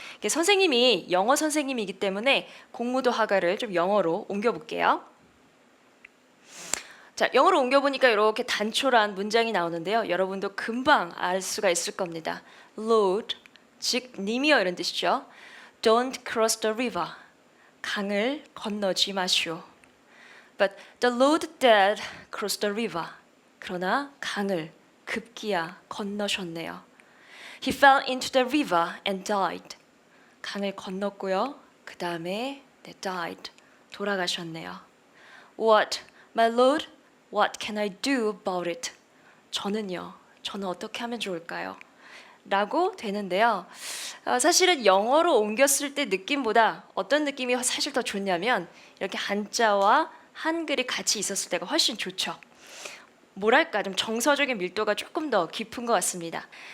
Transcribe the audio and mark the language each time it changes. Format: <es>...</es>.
<ko>선생님이 영어 선생님이기 때문에 공무도 화가를 좀 영어로 옮겨볼게요. 자, 영어로 옮겨보니까 이렇게 단촐한 문장이 나오는데요. 여러분도 금방 알 수가 있을 겁니다. Lord, 즉 님이여 이런 뜻이죠.</ko> <en>Don't cross the river.</en> <ko>강을 건너지 마시오.</ko> <en>But the Lord did cross the river.</en> <ko>그러나 강을 급기야 건너셨네요.</ko> <en>He fell into the river and died.</en> <ko>강을 건넜고요. 그 다음에 died. 돌아가셨네요.</ko> <en>What, my Lord? What can I do about it?</en> <ko>저는 어떻게 하면 좋을까요? 라고 되는데요. 사실은 영어로 옮겼을 때 느낌보다 어떤 느낌이 사실 더 좋냐면 이렇게 한자와 한글이 같이 있었을 때가 훨씬 좋죠. 뭐랄까 좀 정서적인 밀도가 조금 더 깊은 것 같습니다.</ko>